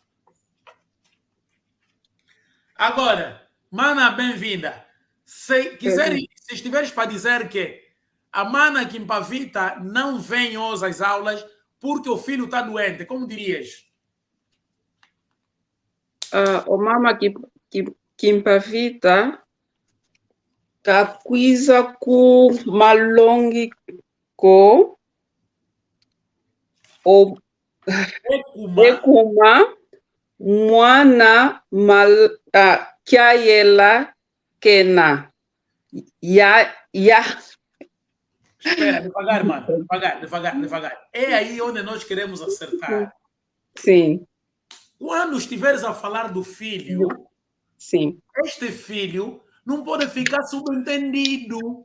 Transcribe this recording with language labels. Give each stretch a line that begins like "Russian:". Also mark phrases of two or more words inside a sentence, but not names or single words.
Portuguese: Agora, mana, bem-vinda. Se estiveres para dizer que a mana Kimpavita não vem hoje às aulas porque o filho está doente, como dirias?
Kongo: O mama Kimpavita Kakuiza ku malongi ko o Ekuma mwana Kyayela Kena.
Portuguese: Espera, devagar, mano. Devagar. É aí onde nós queremos acertar. Sim. Quando estiveres a falar do filho, sim, este filho não pode ficar subentendido.